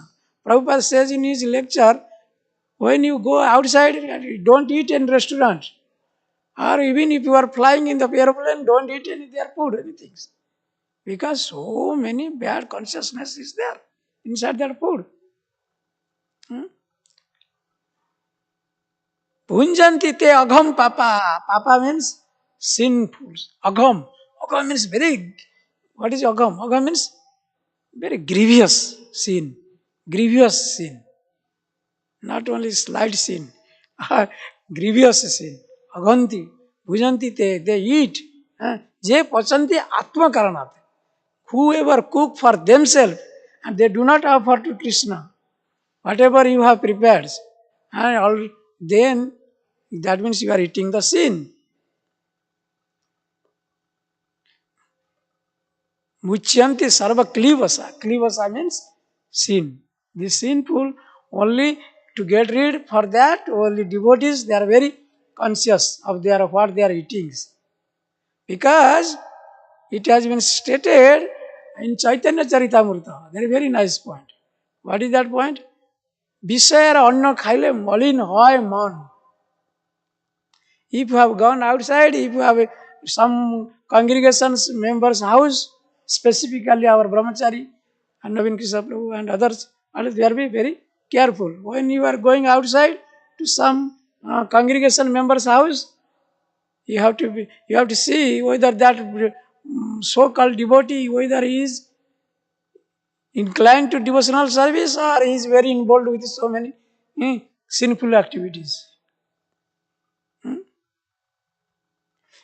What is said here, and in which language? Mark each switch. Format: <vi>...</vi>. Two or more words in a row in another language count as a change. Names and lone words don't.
<en>Prabhupada says in his lecture, when you go outside, don't eat in restaurant. Or even if you are flying in the airplane, don't eat any their food, anything. Because so many bad consciousness is there inside their food.</en> <sa>Punjanti te agham papa.</sa> <en>Papa means sinful. Agham. Agham means very, what is agham? Agham means very grievous sin. Grievous sin. Not only slight sin. Grievous sin.</en> <sa>Aghanti. Bhujanti te.</sa> <en>They eat.</en> <sa>Je pachanti atma karanat.</sa> <en>Whoever cook for themselves and they do not offer to Krishna. Whatever you have prepared. And all, then that means you are eating the sin.</en> <sa>Muchyanti sarva klivasa.</sa> <en>Klivasa means sin. The sinful, only to get rid for that, only devotees, they are very conscious of what they are eating. Because it has been stated in Chaitanya Charitamrita. Very, very nice point. What is that point?</en> <bn>বিষয়ের অন্ন খাইলে মলিন হয় মন.</bn> <en>If you have gone outside, if you have some congregation's members' house, specifically our brahmachari and Navin Krishna Prabhu and others, they are very careful. When you are going outside to some congregation member's house, you have to see whether that so-called devotee, whether he is inclined to devotional service or he is very involved with so many sinful activities.</en>